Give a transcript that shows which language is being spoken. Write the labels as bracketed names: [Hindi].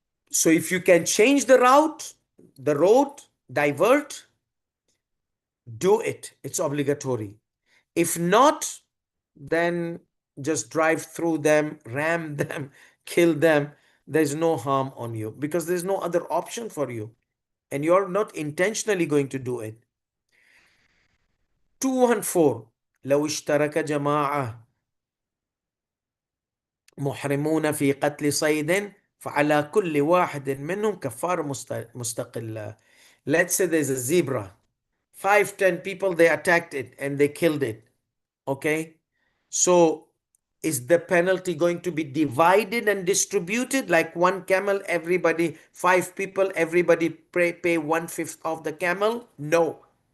[English] So if you can change the route, the road, divert, do it. It's obligatory. If not, then just drive through them, ram them, kill them. There's no harm on you because there's no other option for you. And you're not intentionally going to do it. 214. [Arabic] لو اشترك جماعة محرمون في قتل صيد فعلى كل واحد منهم كفارة مستقلة. [English] Let's say there's a zebra. 5, 10 people, they attacked it and they killed it. Okay. So is the penalty going to be divided and distributed like one camel, everybody, 5 people, everybody pay 1/5 of the camel? No.